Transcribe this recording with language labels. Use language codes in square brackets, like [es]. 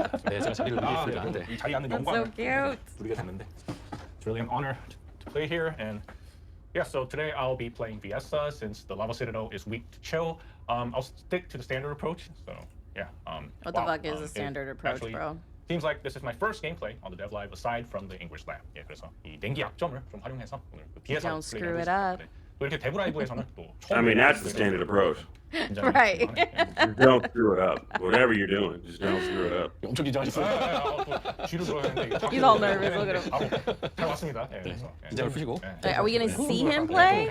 [ko] 네, 제가 자리를 옮기겠습니다. 네. 이 자리에 앉는 영광을 누리게 됐는데. [en] It's really an honor to play here, and yeah, so today I'll be playing Viessa since the Lava Citadel is weak to chill. I'll stick to the standard approach, so yeah. What the fuck is a standard approach, bro? Seems like this is my first gameplay on the Dev Live aside from the English Lab. [ko] 예, 그래서 이 냉기 약점을 좀 활용해서 오늘 그 비에서 [en] Don't screw it up. [ko] 또 이렇게 데브 라이브에서는 또 [en] I mean, that's the standard approach. Right. Just don't screw it up. Whatever you're doing, just don't screw it up. [ko] 엄청 긴장하셨어요. 뒤로 돌아가는데 [en] He's all nervous. Look at him. [ko] 잘 왔습니다. 예, 그래서 긴장을 푸시고. [en] Are we gonna see him play?